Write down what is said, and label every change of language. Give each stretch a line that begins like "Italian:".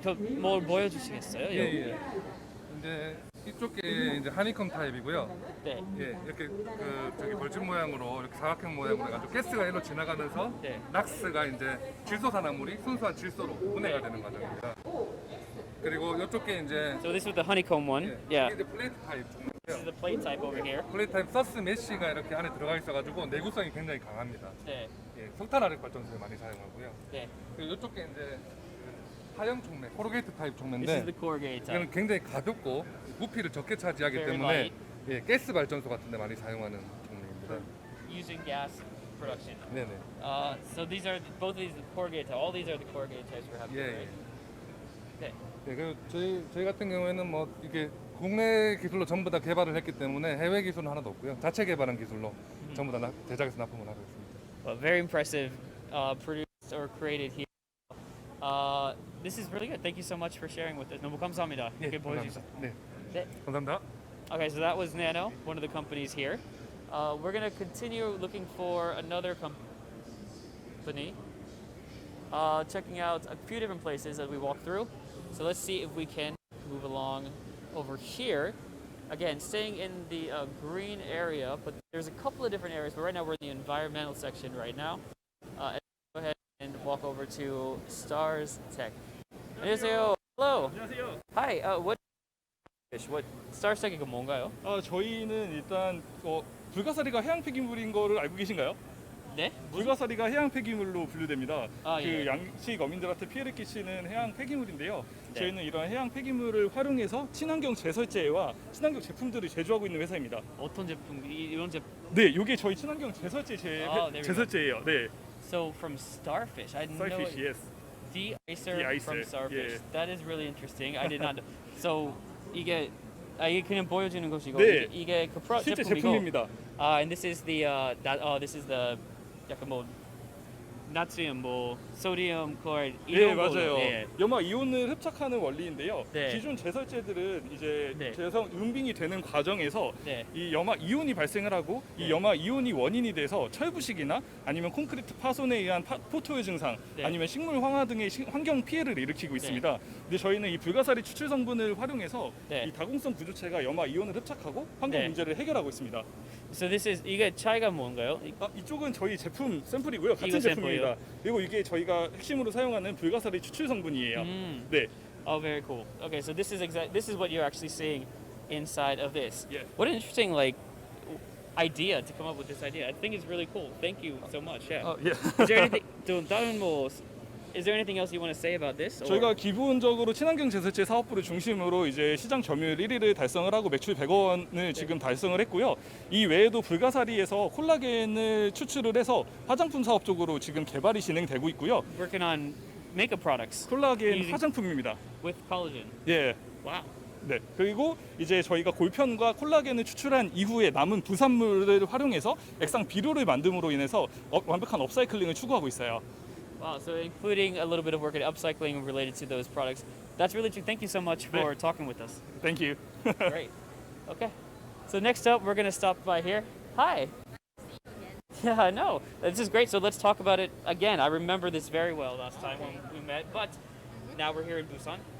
Korean: 그럼 뭘 보여주시겠어요? 예. 이제 이쪽에 이제 하니컴 타입이고요. 네. 예, 이렇게 그 저기 벌집 모양으로 이렇게 사각형 모양으로 해가지고 가스가 일로 지나가면서 네. 락스가 이제 질소산화물이 순수한 질소로 분해가 되는 과정입니다. 그리고 이쪽에 이제
English: So this is the honeycomb one.
Korean: 예,
English: Yeah.
Korean: 이게 이제 플레이트 타입
English: This is
Korean: 종류인데요.
English: the plate type over here.
Korean: 플레이트 타입 서스 메쉬가 이렇게 안에 들어가 있어가지고 내구성이 굉장히 강합니다. 네. 예, 석탄 화력 발전소에 많이 사용하고요. 네. 그리고 이쪽에 이제 하형 촉매, 코르게이트 타입
English: This is
Korean: 촉매인데
English: the corrugated
Korean: 이거는
English: type.
Korean: 굉장히 가볍고 부피를 적게 차지하기
English: Very
Korean: 때문에
English: light.
Korean: 예, 가스 발전소 같은 데 많이 사용하는 종류입니다.
English: Using gas production.
Korean: 네네.
English: So these are both of these corrugated type. All these are the corrugated types we're having.
Korean: 예,
English: Right? Okay.
Korean: 예, 그리고 저희 같은 경우에는 뭐 이게 국내 기술로 전부 다 개발을 했기 때문에 해외 기술은 하나도 없고요. 자체 개발한 기술로 전부 다 제작해서 납품을 하고 있습니다.
English: Well, very impressive. Produced or created here. This is really good. Thank you so much for sharing with us.
Korean: 너무 감사합니다. 예, 이렇게 보여주셔서. 감사합니다. 네, 네. 감사합니다.
English: Okay, so that was Nano, one of the companies here. We're going to continue looking for another company, checking out a few different places as we walk through. So let's see if we can move along over here. Again, staying in the green area, but there's a couple of different areas. But right now we're in the environmental section right now. And go ahead and walk over to Stars Tech.
Korean: 안녕하세요.
English: Hello.
Korean: 안녕하세요.
English: Hi.
Korean: What Stars Tech이 뭔가요? 저희는 일단 불가사리가 해양 폐기물인 거를 알고 계신가요? 네? 불가사리가 해양 폐기물로 분류됩니다. 아, 그 예. 양식 어민들한테 피해를 끼치는 해양 폐기물인데요. 네. 저희는 이런 해양 폐기물을 활용해서 친환경 제설제와 친환경 제품들을 제조하고 있는 회사입니다. 어떤 제품? 이런 제품? 네, 이게 저희 친환경 제설제
English: there we go.
Korean: 제설제예요. 네,
English: So from Starfish, I didn't know Starfish, it. yes. De-icer De-icer, from Starfish. yeah. That is really interesting. I did not.
Korean: So 이게 그냥 보여주는 것이고 네. 이게 그 실제 제품이고. 제품입니다.
English: And this is the this is the
Korean: 약간 뭐 나트륨 뭐
English: 소디움 클로라이드
Korean: 네, 이런 맞아요. 걸로, 예. 염화 이온을 흡착하는 원리인데요. 네. 기존 제설제들은 이제 네. 제성 은빙이 되는 과정에서 네. 이 염화 이온이 발생을 하고 이 네. 염화 이온이 원인이 돼서 철부식이나 아니면 콘크리트 파손에 의한 포토의 증상 네. 아니면 식물 황화 등의 환경 피해를 일으키고 있습니다. 근데 저희는 이 불가사리 추출 성분을 활용해서 네. 이 다공성 부조체가 염화 이온을 흡착하고 환경 네. 문제를 해결하고 있습니다.
English: So this is
Korean: 이게 차이가 뭔가요? 이쪽은 저희 제품 샘플이고요. 같은 이거 제품입니다. 샘플이요? 그리고 이게 저희가 핵심으로 사용하는 불가사리 추출 성분이에요. 네.
English: Oh, very cool. Okay, so this is what you're actually seeing inside of this. Yeah. What an interesting idea to come up with this idea. I think it's really cool. Thank you so much. Yeah.
Korean: 예.
English: Is there anything
Korean: 좀 다른 뭐
English: is there anything else you want to say about this? or-
Korean: 저희가 기본적으로 친환경 제설제 사업부를 중심으로 이제 시장 점유율 1위를 달성을 하고 매출 100원을 지금 달성을 했고요. 이 외에도 불가사리에서 콜라겐을 추출을 해서 화장품 사업 쪽으로 지금 개발이 진행되고 있고요.
English: Working on makeup products
Korean: 콜라겐
English: Using-
Korean: 화장품입니다.
English: with collagen.
Korean: 예.
English: Wow.
Korean: 네. 그리고 이제 저희가 골편과 콜라겐을 추출한 이후에 남은 부산물을 활용해서 액상 비료를 만듦으로 인해서 완벽한 업사이클링을 추구하고 있어요.
English: Wow. So including a little bit of work at upcycling related to those products. That's really true. Thank you so much for talking with us. Thank you. Great. Okay. So next up, we're gonna stop by here. Hi. Yeah, I know. This is great. So let's talk about it again. I remember this very well last time when we met, but now we're here in Busan.